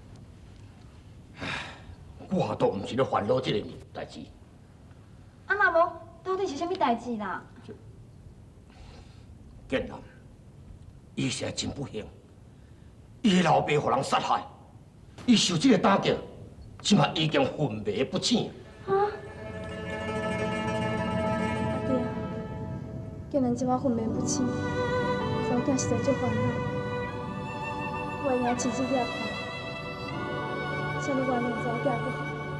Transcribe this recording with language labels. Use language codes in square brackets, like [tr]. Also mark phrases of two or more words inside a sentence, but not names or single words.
[nan] 我都唔是咧烦恼这个代志。啊，若无，到底是啥物代志啦？建南，伊实在真不幸，伊的老爸互人杀害，伊受这个打击，即马已经昏迷不醒。啊！阿弟啊，竟然即马昏迷不醒，查某囝实在足烦恼。我会让亲戚遐看，请你原谅查某囝不好。